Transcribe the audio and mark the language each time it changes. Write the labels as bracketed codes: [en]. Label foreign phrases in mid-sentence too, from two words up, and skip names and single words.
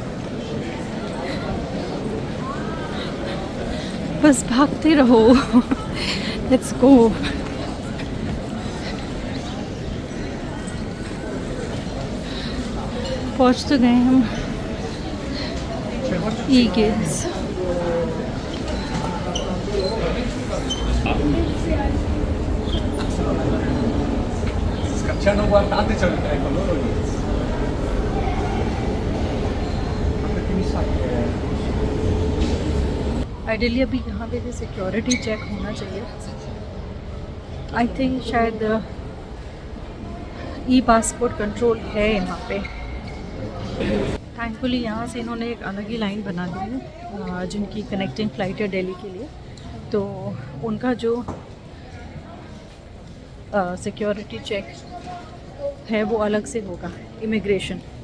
[hi] बस भागते रहो। [en] let's go. [hi] पहुंच तो गए हम ई गेट्स। [it] Scacciano guardate, c'è ecco loro lì. Perché mi sa che [hi] आइडियली अभी यहाँ पे भी [en] security check [hi] होना चाहिए। [en] I think [hi] शायद [en] e-passport control [hi] है यहाँ पे। थैंकफुली यहाँ से इन्होंने एक अलग ही लाइन बना दी है, जिनकी [en] connecting flight [hi] है दिल्ली के लिए, तो उनका जो [en] security check [hi] है वो अलग से होगा, इमिग्रेशन।